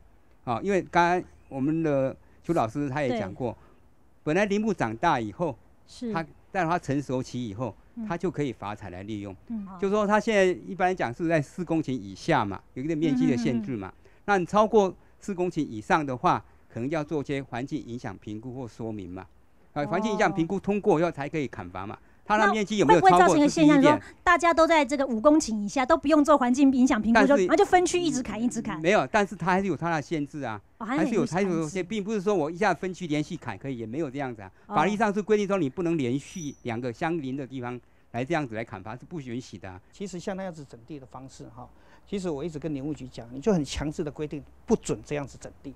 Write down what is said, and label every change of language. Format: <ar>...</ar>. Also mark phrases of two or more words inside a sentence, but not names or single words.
<zh>因為剛才我們的邱老師他也講過，本來林木長大以後，他在它成熟期以後，它就可以伐採來利用。就是說它現在一般來講是在4 公頃以下嘛，有一個面積的限制嘛。那你超過4公頃以上的話，可能要做些環境影響評估或說明嘛。環境影響評估通過以後才可以砍伐嘛。它的面積有沒有超過？會不會造成一個現象，說大家都在這個5公頃以下，都不用做環境影響評估，然後就分區一直砍一直砍？沒有，但是它還是有它的限制啊，還是有些，並不是說我一下分區連續砍可以，也沒有這樣子啊。法律上是規定說你不能連續2個相鄰的地方来这样子来砍伐是不允许的。其实像那样子整地的方式哈，其实我一直跟林务局讲，你就很强制的规定不准这样子整地。</zh>